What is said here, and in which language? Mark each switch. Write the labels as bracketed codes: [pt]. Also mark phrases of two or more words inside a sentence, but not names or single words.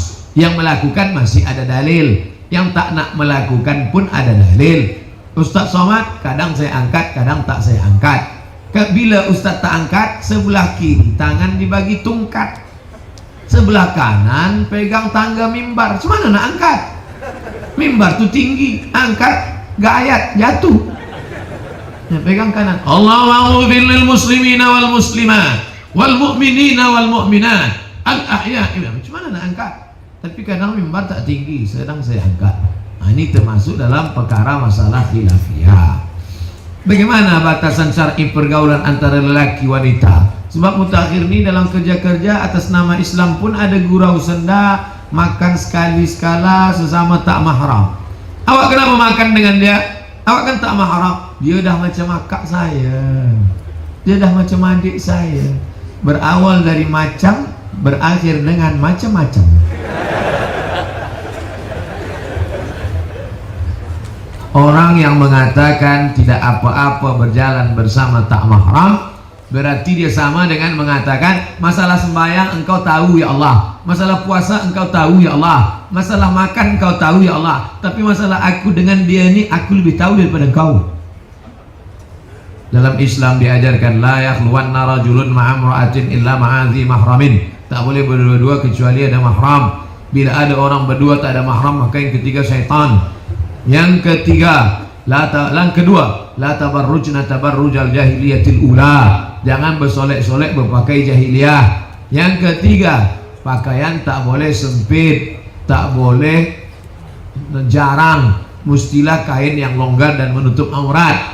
[ms] Yang melakukan masih ada dalil, yang tak nak melakukan pun ada dalil. Ustaz Somad, kadang saya angkat, kadang tak saya angkat. Bila ustaz tak angkat, sebelah kiri tangan dibagi tungkat, sebelah kanan pegang tangga mimbar. Cemana nak angkat? Mimbar tuh tinggi, angkat gak ayat, jatuh. Ya, pegang kanan. [ar] الله أعوذ المسلمين والمسلمات والمؤمنين والمؤمنات الأحياء. [ms] Cemana nak angkat? Tapi kadang mimbar tak tinggi, sedang saya angkat. Nah, ini termasuk dalam perkara masalah khilafiyah. Bagaimana batasan syar'i pergaulan antara lelaki wanita? Sebab mutakhir ini dalam kerja-kerja atas nama Islam pun ada gurau senda, makan sekali sekala sesama tak mahram. Awak kenapa makan dengan dia? Awak kan tak mahram. Dia dah macam akak saya, dia dah macam adik saya. Berawal dari macam, berakhir dengan macam-macam. Orang yang mengatakan tidak apa-apa berjalan bersama tak mahram, berarti dia sama dengan mengatakan masalah sembahyang engkau tahu ya Allah, masalah puasa engkau tahu ya Allah, masalah makan engkau tahu ya Allah, tapi masalah aku dengan dia ini aku lebih tahu daripada engkau. Dalam Islam diajarkan [ar] لا يخلون رجل بامرأة إلا مع ذي محرم. [ms] Tak boleh berdua-dua kecuali ada mahram. Bila ada orang berdua tak ada mahram, maka yang ketiga syaitan. Yang ketiga, yang kedua, [ar] لا تبرجن تبرج الجاهلية الأولى. [ms] Jangan bersolek-solek berpakai jahiliyah. Yang ketiga, pakaian tak boleh sempit, tak boleh jarang, mestilah kain yang longgar dan menutup aurat.